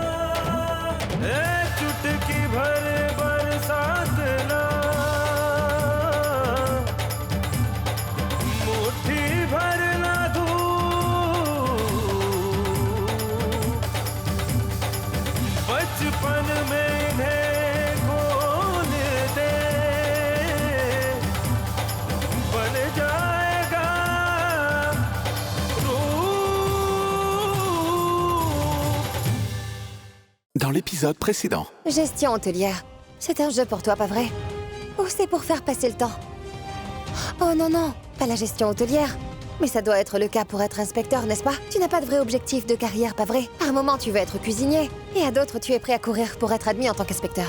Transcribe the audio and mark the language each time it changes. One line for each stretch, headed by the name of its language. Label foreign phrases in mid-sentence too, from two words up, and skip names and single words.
Hindi: चुटकी भर बरसात ना, मुट्ठी भर ना धूप, बचपन में इन्हें खोल दे, बन जाएगा रूप।
French: Dans l'épisode précédent. Gestion hôtelière. C'est un jeu pour toi, pas vrai? Ou c'est pour faire passer le temps? Oh non, non, pas la gestion hôtelière. Mais ça doit être le cas pour être inspecteur, n'est-ce pas? Tu n'as pas de vrai objectif de carrière, pas vrai? Par moment, tu veux être cuisinier, et à d'autres, tu es prêt à courir pour être admis en tant qu'inspecteur.